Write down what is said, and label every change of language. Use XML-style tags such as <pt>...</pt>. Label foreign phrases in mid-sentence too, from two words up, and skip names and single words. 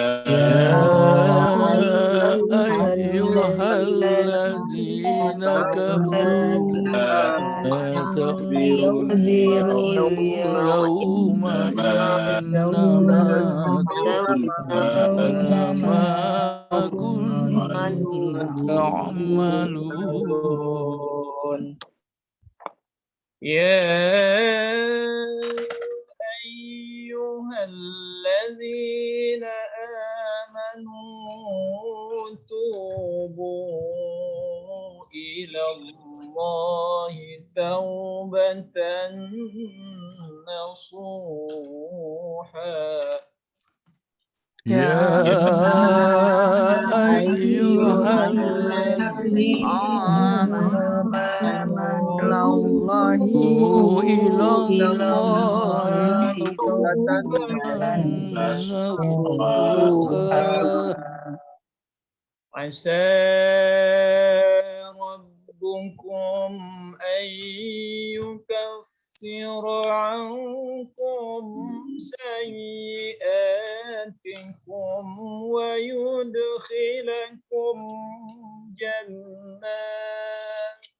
<ar>أيها الذين كفروا لا تعتذروا اليوم إنما تجزون ما كنتم تعملون. يا أيها الذين آمنوا توبوا إلى الله توبة نصوحا. يا أيها الذين آمنوا إلى الله توبة نصوحا. عسى ربكم أن يكفر عنكم سيئاتكم ويدخلكم جنات.</ar>